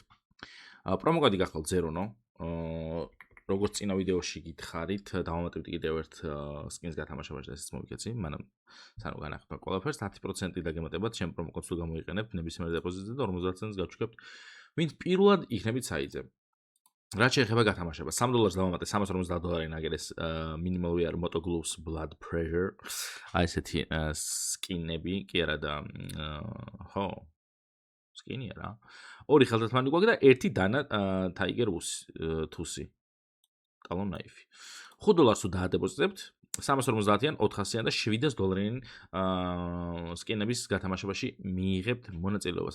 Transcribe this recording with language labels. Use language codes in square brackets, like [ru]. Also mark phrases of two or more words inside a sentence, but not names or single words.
[ka] პრომოკოდი გახლავთ ზერონო. როგორც წინა ვიდეოში გითხარით, დავამატებდი კიდევ ერთ სკინს გათამაშებაში და ესეც მოვიქეცი, მაგრამ სანამ განახტა ყველაფერს 10% დაგემატებათ, ჩემ პრომოკოდს თუ გამოიყენებთ ნებისმიერ დეპოზიტზე და 50 ცენტს გაჩვენებთ, ვინც პირველად იქნებით საიტზე. რაც შეეხება გათამაშებას, $3 დავამატე, $350 ნაგერეს [en] minimal wear [ka] moto gloves blood pressure. აი ესეთი სკინები, კი არა და ხო, სკინია რა. ორი ხელთათმანი გვაქვს და ერთი დანა Tiger თუსი. Talon knife. $5 თუ დაადეპოზიტებთ, 350-იან, 400-იან და $700-იან სკინების გათამაშებაში მიიღებთ მონაწილეობას.